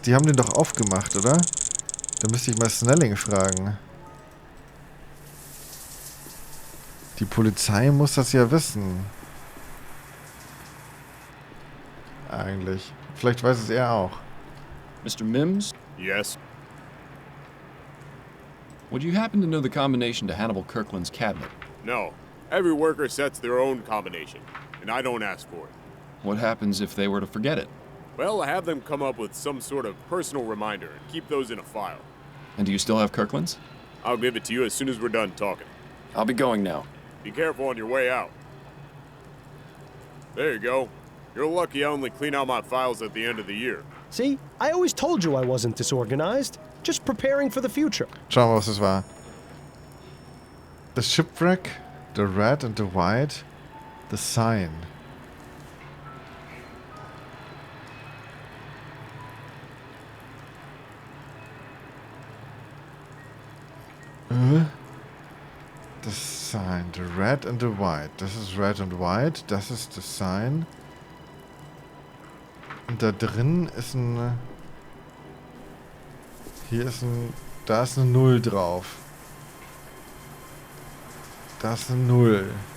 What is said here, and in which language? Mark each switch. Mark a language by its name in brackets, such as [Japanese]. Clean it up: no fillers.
[German] Die haben den doch aufgemacht, oder? Da müsste ich mal Snelling fragen. Die Polizei muss das ja wissen. Eigentlich. Vielleicht weiß es er auch. [English] Mr. Mims, Yes? would you happen to know the combination to Hannibal Kirkland's cabinet? No. Every worker sets their own combination, and I don't ask for it. What happens if they were to forget it? Well, I have them come up with some sort of personal reminder and keep those in a file. And do you still have Kirkland's? I'll give it to you as soon as we're done talking. I'll be going now. Be careful on your way out. There you go. You're lucky I only clean out my files at the end of the year. See, I always told you I wasn't disorganized. Just preparing for the future. [German] Schauen wir, was das war. [English] The Shipwreck, The Red and the White, The Sign. The Sign, The Red and the White. [German] Das ist Red and White, das ist The Sign. Und da drin ist ein... Hier ist ein... Da ist eine 0 drauf. Da ist eine 0.